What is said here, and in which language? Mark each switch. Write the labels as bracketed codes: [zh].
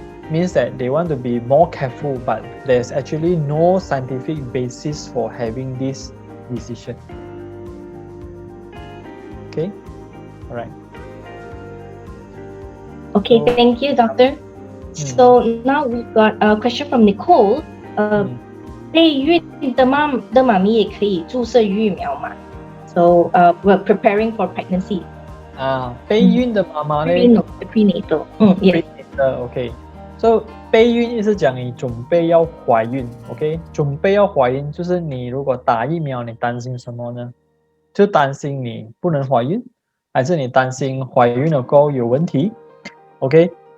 [en] Means that they want to be more careful, but there's actually no scientific basis for having this decision. Okay, all right. Okay, thank you, doctor. So now we've got a question from Nicole. [zh] 备孕的妈咪也可以注射疫苗吗？ [en] So we're preparing for pregnancy. [zh] 备孕的妈妈呢 [en] prenatal. Yes. Okay. So [zh] 备孕意思讲你准备要怀孕 ，OK？准备要怀孕就是你如果打疫苗，你担心什么呢？就担心你不能怀孕，还是你担心怀孕了过后有问题 ？OK？